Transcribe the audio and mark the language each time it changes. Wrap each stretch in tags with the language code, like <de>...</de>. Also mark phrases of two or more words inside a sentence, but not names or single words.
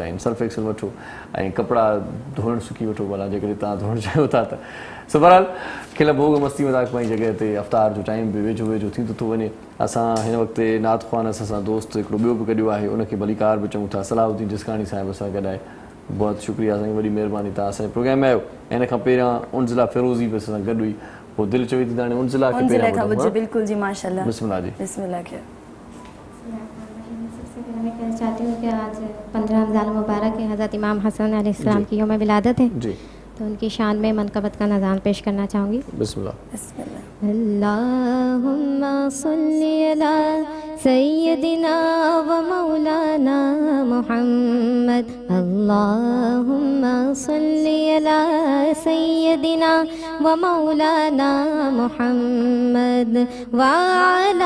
<sd>आहिनि सर्फ एक्सल वठो ऐं कपिड़ा धोइण सुकी वठो भला जेकॾहिं तव्हां धोइण चाहियो था त सो बहरहाल खिल भोग मस्ती मज़ाक पंहिंजी जॻह ते अफ़्तार जो टाइम बि वेझो वेझो थींदो थो वञे असां हिन वक़्तु नात ख़्वान असां दोस्त हिकिड़ो ॿियो बि कढियो आहे उनखे भलीकार बि चऊं था सलाहुद्दीन जिसकानी साहिब सां गॾु आहे बहुत शुक्रिया साईं वॾी महिरबानी तव्हां असांजे प्रोग्राम में आयो ऐं इन खां पहिरियां उनज़िला फ़िरोज़ी बि असां सां गॾु हुई पोइ दिलि चवी थी हाणे उनज़िला खे उनज़िला पहिरियां खां ॿुधूं, ॿुधिजो, हा? बिल्कुलु जी माशाल्लाह। बिस्मिल्लाह जी। बिस्मिल्लाह कयो।</sd> <hi>सबसे पहले मैं कहना चाहती हूँ कि आज 15 रमज़ान मुबारक है, हज़रत इमाम हसन अलैहिस्सलाम की यौम विलादत है, जी तो उनकी शान में मनक़बत का नज़ाम पेश करना चाहूँगी। बिस्मिल्लाह। बिस्मिल्लाह।</hi> <ar>اللهم صل على سيدنا ومولانا محمد، اللهم صل على سيدنا ومولانا محمد وعلى</ar>